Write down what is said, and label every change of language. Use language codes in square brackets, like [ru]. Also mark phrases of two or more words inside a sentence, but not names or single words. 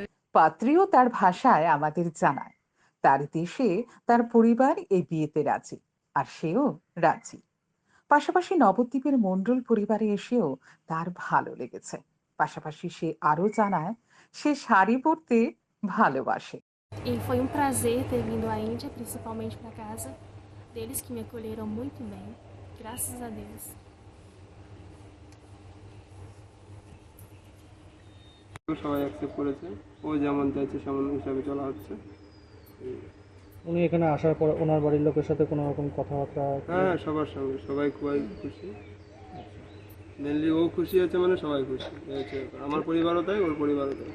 [bn] পাত্রীও তার ভাষায় আমাদের জানায়, তার দেশে তার পরিবার এই বিয়েতে রাজি, আর সেও রাজি। পাশাপাশি নবদ্বীপের মণ্ডল পরিবারে এসেও তার ভালো লেগেছে। পাশাপাশি সে আরও জানায় সে শাড়ি পরতে ভালোবাসে। [pt] E foi prazer ter vindo à Índia, principalmente para casa deles que me acolheram muito bem. Graças a Deus. [bn] সবাই অ্যাকসেপ্ট করেছে, ও যেমন চাইছে সেমন হিসাবে চলা হচ্ছে। উনি এখানে আসার পর ওনার বাড়ির লোকের সাথে কোনো রকম কথাবার্তা? হ্যাঁ, সবার সঙ্গে সবাই খুবই খুশি। মেনলি ও খুশি হচ্ছে মানে সবাই খুশি হয়েছে, আমার পরিবারও তাই, ওর পরিবারও তাই।